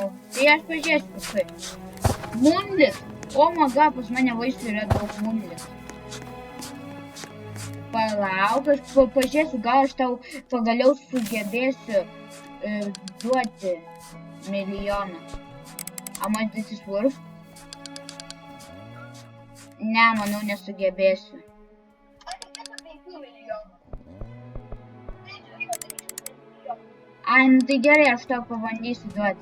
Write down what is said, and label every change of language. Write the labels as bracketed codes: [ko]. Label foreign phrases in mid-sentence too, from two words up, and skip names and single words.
[lt] Tai aš pažiūrėsiu paskui. Moonlit. O maga, pas mane vaisių yra daug moonlit. Palauk, aš pažiūrėsiu, gal aš tau pagaliau sugebėsiu duoti milijoną. [en] How much this is worth? [lt] Ne, manau, nesugebėsiu. Ai, nu tai gerai, aš tau pabandysiu duoti.